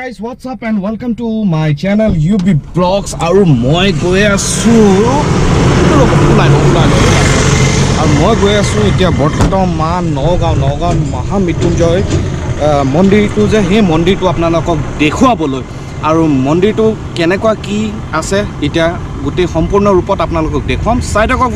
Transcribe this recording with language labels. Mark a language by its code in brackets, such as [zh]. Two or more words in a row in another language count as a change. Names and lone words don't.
[en] what's up and welcome to my channel [as] UBVlogs আৰু মই গৈ আছোঁ মই গৈ আছোঁ এতিয়া বৰ্তমান নগাঁও মহামৃত্যুঞ্জয় মন্দিৰ টো যে হে মন্দিৰ টো আপোনালোক দেখুৱাবলৈ আৰু মন্দিৰ টো কেনেকুৱা কি আছে এতিয়া গোটেই সম্পূৰ্ণ ৰূপত আপোনালোক দেখোঁ ছাইড অ'ক